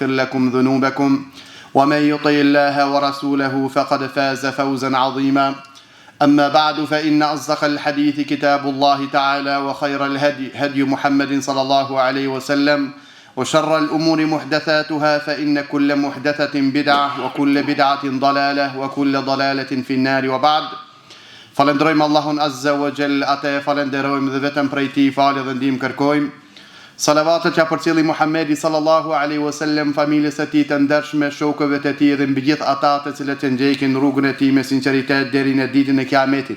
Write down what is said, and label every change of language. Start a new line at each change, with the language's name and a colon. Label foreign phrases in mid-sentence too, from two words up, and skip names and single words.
Arabic: لكم ذنوبكم ومن يطع الله ورسوله فقد فاز فوزا عظيما أما بعد فإن أصدق الحديث كتاب الله تعالى وخير الهدي هدي محمد صلى الله عليه وسلم وشر الأمور محدثاتها فإن كل محدثة بدعة وكل بدعة ضلالة وكل ضلالة في النار وبعد فلندرojmë
Albanian: Allahun Azza wa Jall, atë e falenderojmë dhe vetëm prej tij falë dhe ndihmë kërkojmë. Salavatet që përcjelli Muhamedi
Arabic: صلى الله عليه وسلم,
Albanian: familjes së tij të ndershme, shokëve të tij dhe mbi gjithë ata të cilët e ndjekin rrugën e tij me sinqeritet deri në ditën e Kiametit.